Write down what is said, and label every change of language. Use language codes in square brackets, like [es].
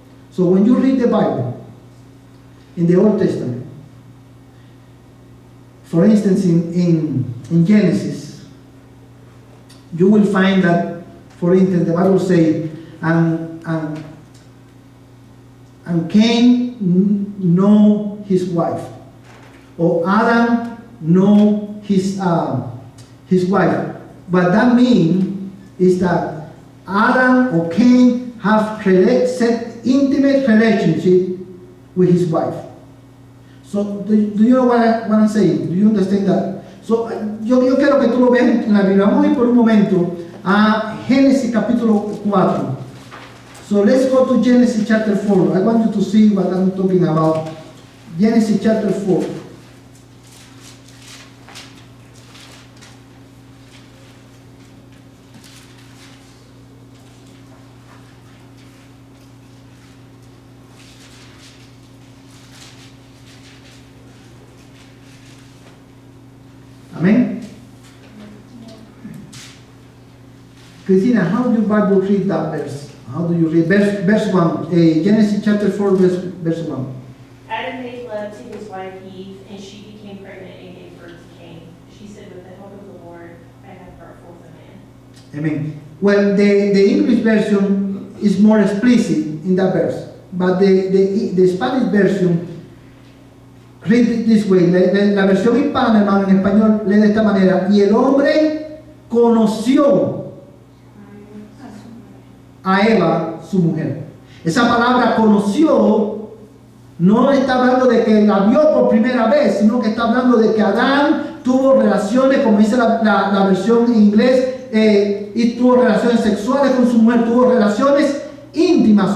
[en] So when you read the Bible in the Old Testament, for instance in Genesis, you will find that, for instance, the Bible says, and Cain know his wife, or Adam know his wife. What that means is that Adam or Cain have set intimate relationship with his wife. So do you know what I'm saying? Do you understand that? [es] So yo quiero que tú lo veas en la Biblia. Vamos a ir por un momento a Génesis capítulo 4. [en] So let's go to Genesis chapter 4. I want you to see what I'm talking about. Genesis chapter 4. Amen? Christina, how do you Bible read that verse? How do you read? Verse 1, Genesis chapter 4, verse 1. Adam made love to his wife Eve, and she became pregnant and gave birth to Cain. She said, with the help of the Lord, I have brought forth a man. Amen. Well, the English version is more explicit in that verse, but the Spanish version read it this way. [es] La versión hispana, hermano, en español, lee de esta manera. Y el hombre conoció a Eva, su mujer. Esa palabra conoció no está hablando de que la vio por primera vez, sino que está hablando de que Adán tuvo relaciones, como dice la versión en inglés, y tuvo relaciones sexuales con su mujer, tuvo relaciones íntimas.